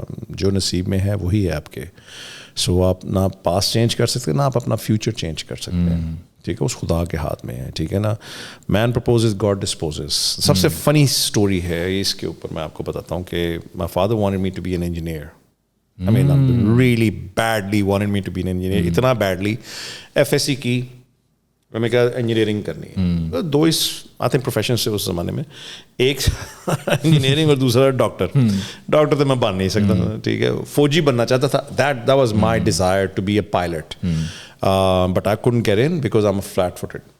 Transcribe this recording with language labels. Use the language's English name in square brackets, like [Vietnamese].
[Urdu] جو نصیب میں ہے وہی ہے آپ کے. سو آپ نہ پاس چینج کر سکتے, نہ آپ اپنا فیوچر چینج کر سکتے ہیں. ٹھیک ہے, اس خدا کے ہاتھ میں ہے. ٹھیک ہے نا, [English] Man proposes God disposes. [Urdu] سب سے فنی اسٹوری ہے اس کے اوپر, میں آپ کو بتاتا ہوں کہ [English] My father wanted me to be an engineer. I mean, really badly wanted me to be an engineer. [Urdu] اتنا badly FSC کی, میں کہا انجینئرنگ کرنی ہے. دو اس آتے ہیں پروفیشنس سے اس زمانے میں, ایک انجینئرنگ اور دوسرا ڈاکٹر. ڈاکٹر تو میں بن نہیں سکتا تھا, ٹھیک ہے, فوجی بننا چاہتا تھا. [English] that was my desire to be a pilot. But I couldn't get in because I'm flat-footed.